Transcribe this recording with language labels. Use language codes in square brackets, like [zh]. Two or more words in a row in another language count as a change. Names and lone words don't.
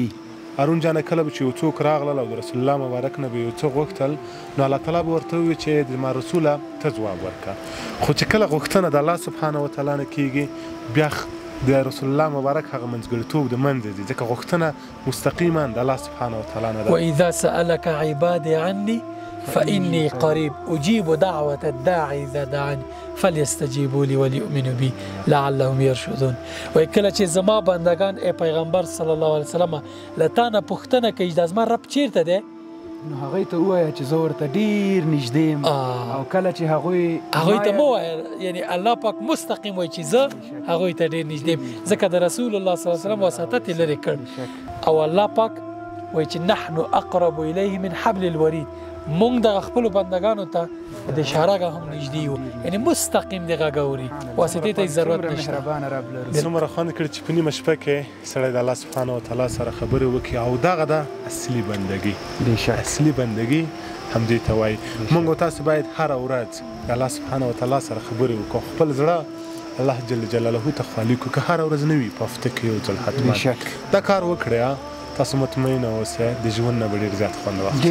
[ps] هارون جانه کله به چې یو څوک راغلل او د رسول الله مبارک نه به یو څه غوښتل نو الله تعالی به ورته ووایي چې زما رسوله ته ځواب ورکړه خو چې کله غوښتنه د الله سبحانه وتعالی نه کېږي بیا د رسول الله مبارک هغه منځګړیتوب د منځه ځي ځکه غوښتنه مستقیما د الله سبحانه وتعالی نه ده [ar] واذا سألك عبادي عني فإني قريب أجيب دعوة الداعي إذا دعاني فليستجيبوا لي وليؤمنوا بي لعلهم يرشدون [ps] وکله چې زما بندگان ای پیغمبر صلی الله علیه وسلم له تا نه پوښتنه کوي دا زما رب چیرته دی نو هغوی ته ووایه چې زه ورته ډېر نږدې یم او کله چې هغوی ته مه وایه یعنی الله پاک مستقیم وایي چې زه هغوی ته ډېر نږدې یم ځکه د رسول الله صلی الله علیه وسلم واسطت یې لرې کړ او الله پاک وایي چې [ar] نحن اقرب الیه من حبل الورید [ps] مونږ د خپلو بندگانو ته د شهرګه هم نږدې یو یعنی مستقیم د غږ اوري واسطې ته ضرورت نشته څومره خوند کړي چې په نیمه شپه کې سړی د الله سبحانه وتعالی سره خبرې وکړي او دغه ده اصلي بندګي اصلي بندګي همدې ته وایي مونږ او تاسو باید هره ورځ د الله سبحانه وتعالی سره خبرې وکړو خپل زړه الله جل جلاله ته خالي کړو که هره ورځ نه وي په هفته کې یو ځل حتما دا کار وکړئ تاسو مطمئنه اوسئ د ژوند نه به ډېر زیات خوند واخلئ